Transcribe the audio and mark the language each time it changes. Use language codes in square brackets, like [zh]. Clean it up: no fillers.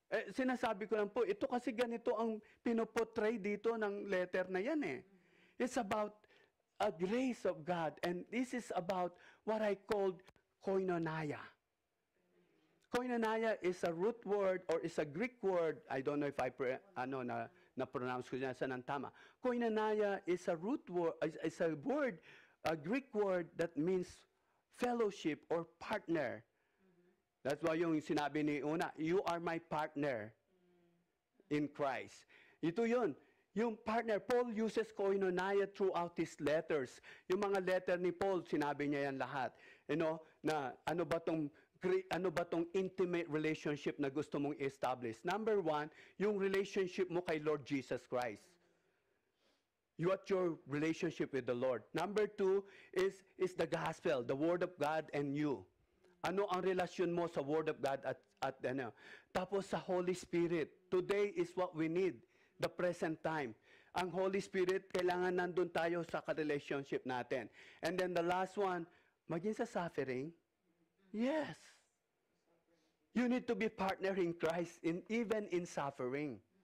[tl] Sinasabi ko lang po, ito kasi ganito ang pinoportray dito ng letter na yan eh. [en] It's about a grace of God, and this is about what I called koinonia. Koinonia is a root word or is a Greek word. I don't know if [tl] na-pronounce ko yan sa nang tama. [en] Koinonia is a root word, is a word, a Greek word that means fellowship or partner. That's why [tl] yung sinabi ni Una, [en] you are my partner in Christ. [tl] Ito yun. [en] Yung partner, Paul uses koinonia throughout his letters. [tl] Yung mga letter ni Paul, sinabi niya yan lahat. Na ano ba tong intimate relationship na gusto mong establish? Number one, yung relationship mo kay Lord Jesus Christ. [en] What your relationship with the Lord. Number 2 is the gospel, the word of God and you. [tl] Ano ang relasyon mo sa word of God at ano? Tapos sa Holy Spirit. [en] Today is what we need, the present time. [tl] Ang Holy Spirit, kailangan nandun tayo sa ka-relationship natin. [en] And then the last one, [tl] maging sa suffering. [en] Yes. You need to be partner in Christ even in suffering.